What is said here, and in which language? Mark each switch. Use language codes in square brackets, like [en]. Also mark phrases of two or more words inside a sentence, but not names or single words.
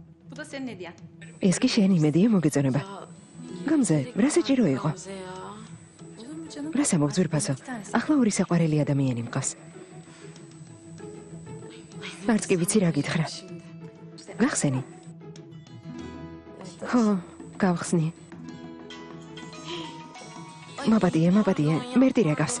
[tr] Bu da senin hediyen. [ka] ეს კი შენი იმედია მოგეწონება. გამზე, რა საჭირო იყო? [tr] Gamze'ya. Olur mu canım? [ka] რა სამოგძვირფასო? ახლა ორი საყვარელი ადამიანი მყავს. არც კი ვიცი რა გითხრა. გახსენი? ხო, გავხსნი. მაპატიე, მერტი რა გავს?